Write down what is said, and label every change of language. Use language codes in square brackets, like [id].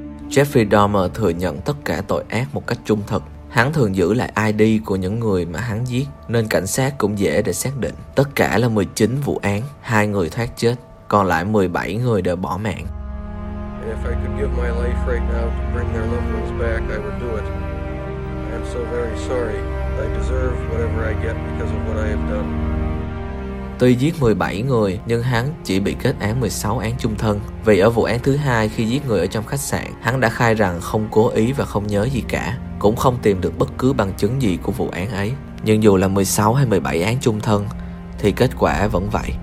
[vi] Jeffrey Dahmer thừa nhận tất cả tội ác một cách trung thực. Hắn thường giữ lại ID của những người mà hắn giết, nên cảnh sát cũng dễ để xác định. Tất cả là 19 vụ án, 2 người thoát chết, còn lại 17 người đều bỏ mạng. [en] If I could give my life right now to bring their loved ones back, I would do it. I'm so very sorry. I deserve whatever I get because of what I have done. [vi] Tuy giết 17 người, nhưng hắn chỉ bị kết án 16 án chung thân. Vì ở vụ án thứ 2 khi giết người ở trong khách sạn, hắn đã khai rằng không cố ý và không nhớ gì cả. Cũng không tìm được bất cứ bằng chứng gì của vụ án ấy. Nhưng dù là 16 hay 17 án chung thân, thì kết quả vẫn vậy.